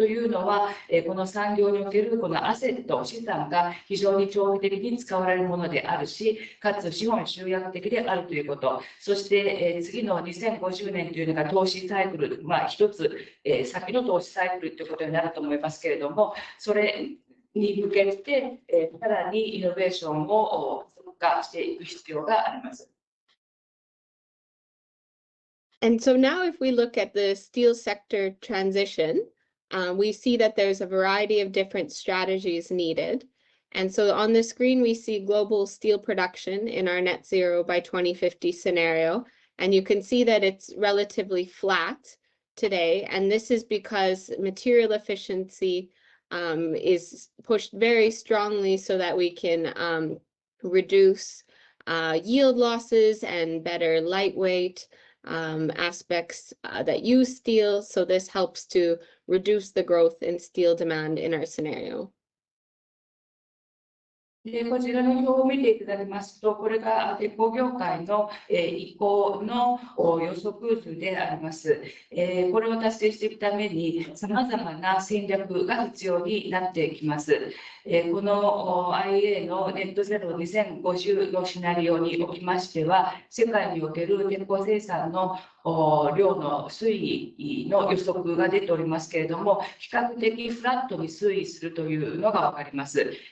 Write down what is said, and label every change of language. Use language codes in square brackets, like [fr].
[ja] というのは、この産業におけるこのアセット、資産が非常に長期的に使われるものであるし、かつ資本集約的であるということ、そして、次の2050年というのが投資サイクル、一つ、先の投資サイクルということになると思いますけれども、それに向けて、さらにイノベーションを加速化していく必要があります。 [en] And so now if we look at the steel sector transition, we see that there's a variety of different strategies needed. And so on the screen, we see global steel production in our net zero by 2050 scenario. And you can see that it's relatively flat today. And this is because material efficiency is pushed very strongly so that we can reduce yield losses and better lightweight aspects that use steel. So this helps to reduce the growth in steel demand in our scenario. [ja] こちらの表を見ていただきますと、これが鉄鋼業界の移行の予測図であります。これを達成していくために、さまざまな戦略が必要になってきます。この IA のネットゼロ2050のシナリオにおきましては、世界における鉄鋼生産の量の推移の予測が出ておりますけれども、比較的フラットに推移するというのが分かります。